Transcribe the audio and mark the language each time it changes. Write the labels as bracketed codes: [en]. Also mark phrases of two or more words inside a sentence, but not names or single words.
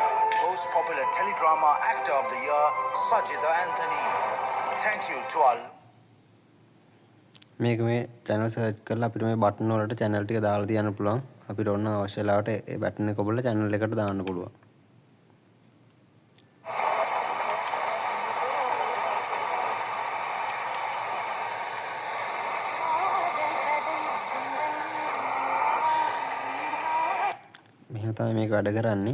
[en] Most popular teledrama actor of the year, Sajida Anthony. Thank you to all. [si] මේක මේ channel search කරලා අපිට මේ බටන් වලට channel ටික දාලා තියන්න පුළුවන්. අපිට ඕන අවශ්‍ය වෙලාවට ඒ බටන් එක ඔබලා channel එකට දාන්න පුළුවන්. මෙහෙම තමයි මේක වැඩ කරන්නේ.